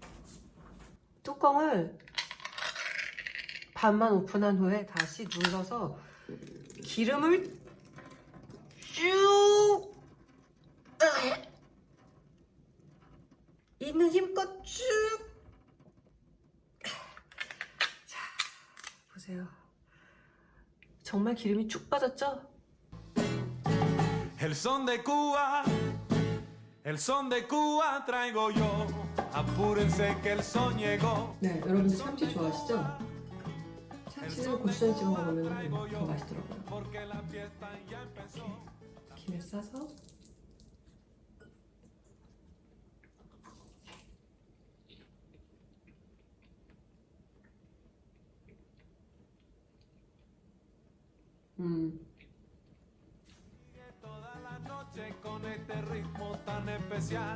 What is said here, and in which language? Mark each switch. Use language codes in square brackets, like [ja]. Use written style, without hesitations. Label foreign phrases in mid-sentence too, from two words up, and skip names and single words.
[ko] 뚜껑을 반만 오픈한 후에 다시 눌러서 기름을 쭉 있는 힘껏 쭉. 자, 보세요. 정말 기름이 쭉 빠졌죠? [es] El son de Cuba, el son de Cuba traigo yo. Apúrense que el son llegó. [ko] 네, 여러분들 참치 좋아하시죠? 참치는 고추장에 찍어 먹으면 더 맛있더라고요. [es] Porque la fiesta ya empezó. [ko] 김에 싸서 [es] Toda la noche con este ritmo tan especial.